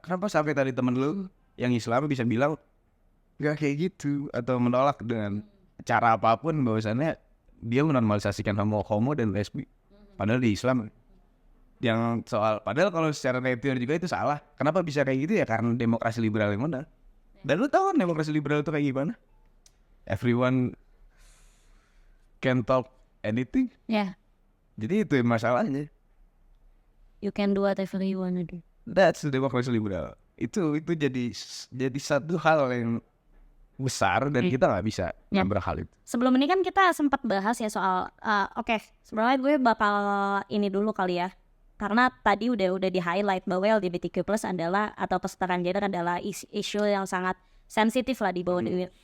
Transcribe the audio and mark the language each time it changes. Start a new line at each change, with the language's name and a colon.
Indonesian: Kenapa sampai tadi temen lu yang Islam bisa bilang nggak kayak gitu atau menolak dengan cara apapun bahwasannya dia menormalisasikan homo dan lesbi. Padahal di Islam yang soal padahal kalau secara nature juga itu salah. Kenapa bisa kayak gitu ya? Karena demokrasi liberal yang menang. Dan lu tahu kan demokrasi liberal itu kayak gimana?
English: Everyone can talk anything.
Indonesian: Ya. Jadi itu masalahnya.
English: You can do whatever you wanna do. That's the demokrasi liberal.
Indonesian: Itu jadi satu hal yang besar dan kita nggak bisa ngambil hal itu. Sebelum ini kan kita sempat bahas ya soal oke, sebenarnya gue bakal ini dulu kali ya. Karena tadi udah di highlight bahwa LGBTQ+ adalah atau kesetaraan gender adalah isu yang sangat sensitif lah di bawah dunia.